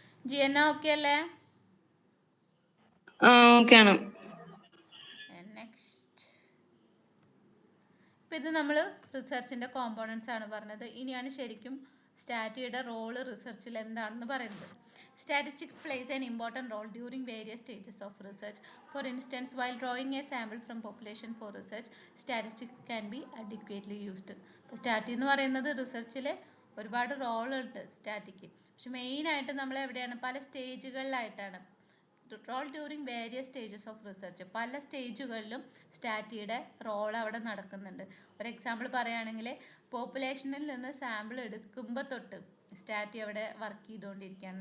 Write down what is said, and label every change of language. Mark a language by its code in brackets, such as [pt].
[ml] Gianna okay അല്ലേ? Okay ആണ്. Next. ഇപ്പം ഇത് നമ്മൾ റിസർച്ചിൻ്റെ കോമ്പോണൻസ് ആണ് പറഞ്ഞത്. ഇനിയാണ് ശരിക്കും സ്റ്റാറ്റിയുടെ റോള് റിസർച്ചിൽ എന്താണെന്ന് പറയുന്നത്. [en] Statistics plays an important role during various stages of research. For instance, while drawing a sample from population for research, statistics can be adequately used. [ml] സ്റ്റാറ്റി എന്ന് പറയുന്നത് റിസർച്ചിൽ ഒരുപാട് റോളുണ്ട് സ്റ്റാറ്റിക്ക്. പക്ഷെ മെയിനായിട്ട് നമ്മൾ എവിടെയാണ്? പല സ്റ്റേജുകളിലായിട്ടാണ്. [en] Role during various stages of research. [ml] പല സ്റ്റേജുകളിലും സ്റ്റാറ്റിയുടെ role അവിടെ നടക്കുന്നുണ്ട്. ഒരു എക്സാമ്പിൾ പറയുകയാണെങ്കിൽ, പോപ്പുലേഷനിൽ നിന്ന് സാമ്പിൾ എടുക്കുമ്പോൾ തൊട്ട് സ്റ്റാറ്റി അവിടെ വർക്ക് ചെയ്തുകൊണ്ടിരിക്കുകയാണ്.